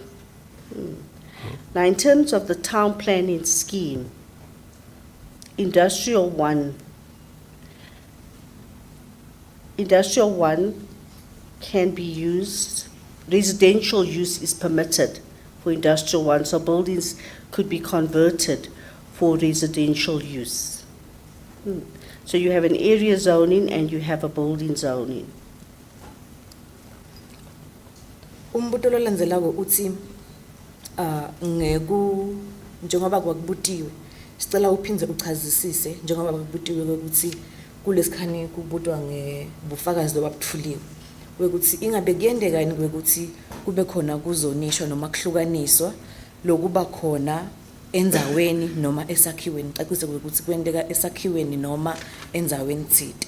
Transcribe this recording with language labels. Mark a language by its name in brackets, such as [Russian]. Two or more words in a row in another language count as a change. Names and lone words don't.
[English] Now, in terms of the town planning scheme, Industrial 1 can be used, residential use is permitted for Industrial 1, so buildings could be converted for residential use. So you have an area zoning and you have a building zoning. [Swati] Umbuto lo landzelako uthi njengoba kwakubutiwe sicela uphindze uchazisise njengoba kwakubutiwe ukuthi kulesikhani kubutwa ngebufakazi lobabuthuliwe ukuthi ingabe kuyendeka yini ukuthi kube khona kuzonishwa noma kuhlukaniswa lokuba khona enzaweni noma esakhiweni cacise ukuthi kwendeka esakhiweni noma enzaweni thiti.